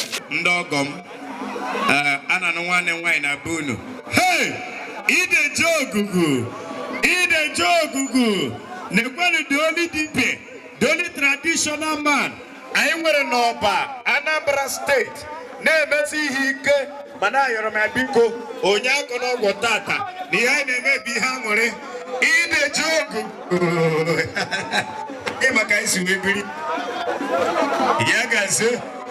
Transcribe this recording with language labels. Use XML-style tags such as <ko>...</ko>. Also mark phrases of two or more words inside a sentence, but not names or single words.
<ig>Ndị ọgọ m, eh, a na-anụ nwanne m nwaanyị na be unu. Hey! Ideje Ogugu! Ideje Ogugu!</ig> <en>Nekwenụ the only dibia, the only traditional man.</en> <ig>Anyị nwere n'ọba Anambra State. Na-emesi ihe ike, mana ayọrọ m ya biko, onye akọ n'ọgwụ tata, na ihe anyị na-eme bụ ihe aṅụrị. Ideje Ogugu! Ị maka anyị si wee biri. Ya gazie.</ig>